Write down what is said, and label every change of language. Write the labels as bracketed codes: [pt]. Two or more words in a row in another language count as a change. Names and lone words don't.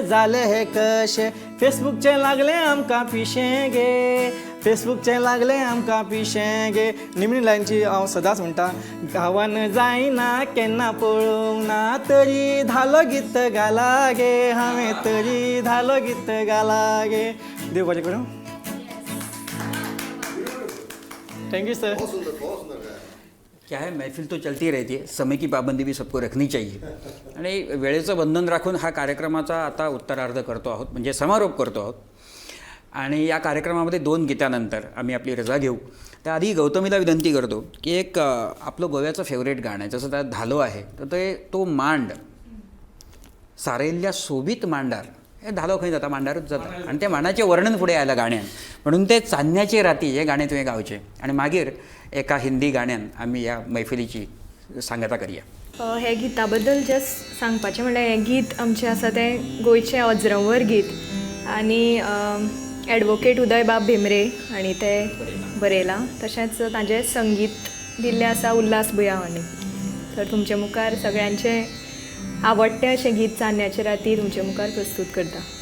[kok] जालें हें कशें फेसबुकचें लागलें आमकां पिशें गे फेसबुकचें लागलें आमकां पिशें गे निमणी लायनची हांव सदांच म्हणटा गांवान जायना केन्ना पळोवंक ना तरी धालो गीत घाला गे हांवें तरी धालो गीत घाला गे देव बरें करूं [en] thank you sir [hi] क्या है महफिल तो चलती रहती है समय की पाबंदी भी सबको रखनी चाहिए [mr] आणि वेळेचं बंधन राखून हा कार्यक्रमाचा आता उत्तरार्ध करतो आहोत म्हणजे समारोप करतो आहोत आणि या कार्यक्रमामध्ये 2 गीतानंतर आम्ही आपली रजा घेऊ त्याआधी गौतमीला विनंती करतो की एक आपलं गोव्याचं फेवरेट गाणं आहे जसं त्यात धालो आहे [kok] तर तो मांड सारेल्ल्या सोबीत मांडार हे धालो खंय जाता मांडारूच जाता आणि त्या मांडाचें वर्णन फुडें आयलां गाण्यान म्हणून ते चान्न्याची राती हे गाणें तुवें गावचें आणि मागीर एका हिंदी गाण्यान आमी ह्या मैफिलीची सांगता करया हे गिता बद्दल जस्ट सांगपाचें म्हणल्यार हें गीत आमचें आसा तें गोंयचें अज्रंवर गीत आनी एडवोकेट उदय बाब भेंब्रे हांणी तें बरयलां तशेंच ताजें संगीत दिल्लें आसा उल्हास भुया हांणी तर तुमचे मुखार सगळ्यांचें आवडटें अशें गीत चान्न्याचे राती तुमचे मुखार प्रस्तूत करता